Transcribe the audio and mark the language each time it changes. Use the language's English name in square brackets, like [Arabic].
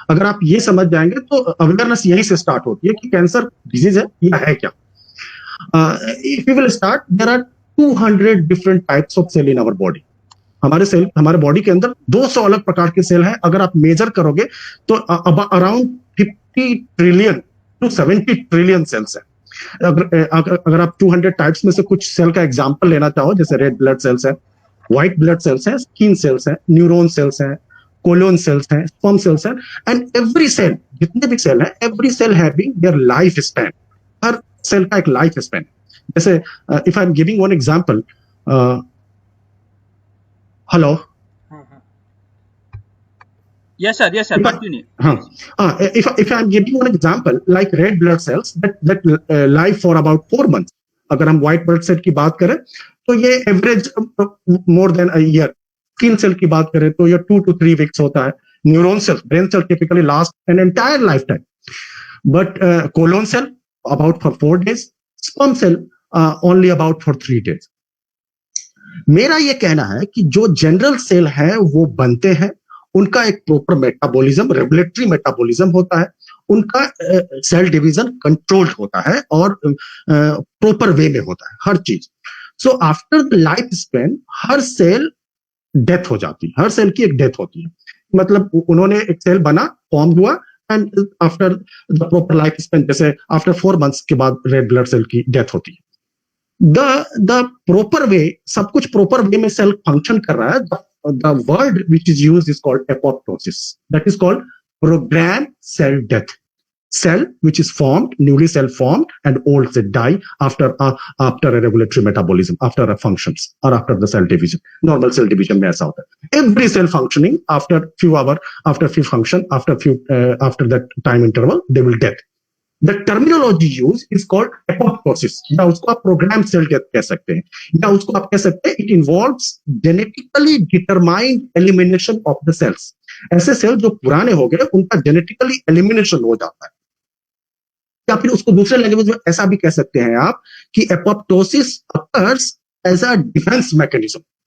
[Hindi] अगर आप ये समझ जाएंगे तो अवेयरनेस यही से स्टार्ट होती है कि कैंसर डिजीज है या है क्या. [English] If we will start, there are 200 different types of cell in our body. [Hindi] हमारे बॉडी के अंदर 200 अलग प्रकार के सेल हैं. अगर आप मेजर करोगे तो around 50 trillion to 70 trillion cells हैं. अगर आप 200 टाइप्स में से कुछ सेल का एग्जांपल लेना चाहो, जैसे रेड ब्लड सेल्स है, व्हाइट ब्लड सेल्स हैं, स्किन सेल्स हैं, न्यूरॉन सेल्स हैं, कोलोन सेल्स हैं, स्पर्म सेल्स हैं, [English] and every cell, [Hindi] जितने भी सेल हैं, [English] Every cell having their life span. [Hindi] हर cell का एक लाइफ स्पैन. जैसे [English] If I am giving one example, Hello. Yes, sir. Yes, sir. If I- Continue. If I'm giving one example, like red blood cells that live for about 4 months. [Hindi] अगर हम white blood cell की बात करें तो ये average [English] more than a year. [Hindi] Skin cell की बात करें तो ये [English] 2 to 3 weeks [Hindi] होता है. [English] Neuron cell, brain cell typically last an entire lifetime. But colon cell about for 4 days, sperm cell only about for 3 days. [Hindi] मेरा ये कहना है कि जो जनरल सेल है वो बनते हैं, उनका एक प्रॉपर मेटाबॉलिज्म, रेगुलेटरी मेटाबॉलिज्म होता है, उनका सेल डिवीजन कंट्रोल्ड होता है और प्रॉपर वे में होता है हर चीज. [English] so after the life span [Hindi] हर cell death हो जाती है, हर सेल की एक डेथ होती है. मतलब उन्होंने एक सेल बना, फॉर्म हुआ [English] and after the proper life span, [Hindi] जैसे आफ्टर 4 months के बाद रेड ब्लड सेल की डेथ होती है. द प्रॉपर वे, सब कुछ प्रॉपर वे में सेल फंक्शन कर रहा है. [English] The word which is used is called apoptosis. That is called programmed cell death. Cell which is formed, newly cell formed, and old cell die after a regulatory metabolism, after a functions or after the cell division. [Hindi] Normal cell division में ऐसा होता है. [English] Every cell functioning after few hour, after few function, after that time interval, they will death. The terminology used is called apoptosis. [Hindi] या उसको आप programme cell death कह सकते हैं, या उसको आप कह सकते हैं [English] It involves genetically determined elimination of the cells. [Hindi] ऐसे सेल जो पुराने हो गए उनका जेनेटिकली एलिमिनेशन हो जाता है. या फिर उसको दूसरे लैंग्वेज में ऐसा भी कह सकते हैं आप कि [English] apoptosis occurs as a defense mechanism.